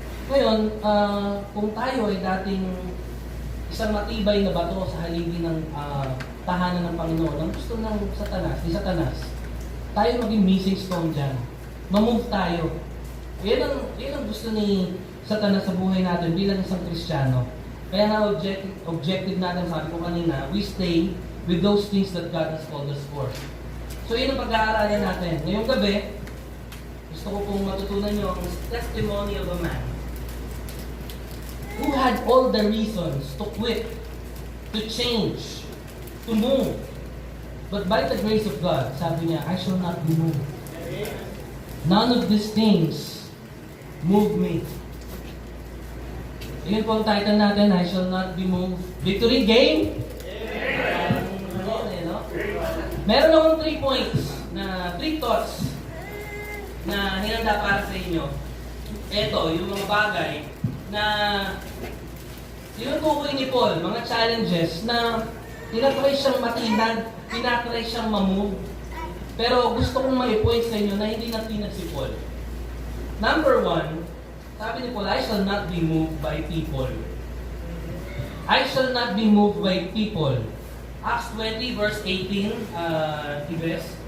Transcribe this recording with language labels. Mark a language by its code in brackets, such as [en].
[tl] Ngayon, kung tayo ay dating isang matibay na bato sa haligi ng tahanan ng Panginoon, ang gusto ng ni Satanas, tayo maging missing stone dyan. Ma-move tayo. Yan ang gusto ni Satanas sa buhay natin bilang isang Kristiyano. Kaya na objective natin, sabi ko kanina, [en] we stay with those things that God has called us for. [tl] So yun ang pag-aaralan natin. Ngayong gabi, gusto ko pong matutunan nyo ang [en] testimony of a man who had all the reasons to quit, to change, to move. But by the grace of God, [tl] sabi niya, [en] I shall not be moved. None of these things move me. [tl] Yun po ang title natin, [en] I shall not be moved. Victory game? [tl] Meron akong 3 points, 3 thoughts na hinanda para sa inyo. Ito, yung mga bagay na tinutukoy ni Paul, mga challenges na tinatry siyang matinag, tinatry siyang mamove. Pero gusto kong ma-point sa inyo na hindi natinag si Paul. [en] Number 1, [tl] sabi ni Paul, [en] I shall not be moved by people. I shall not be moved by people. Acts 20 verse 18, Tiopez.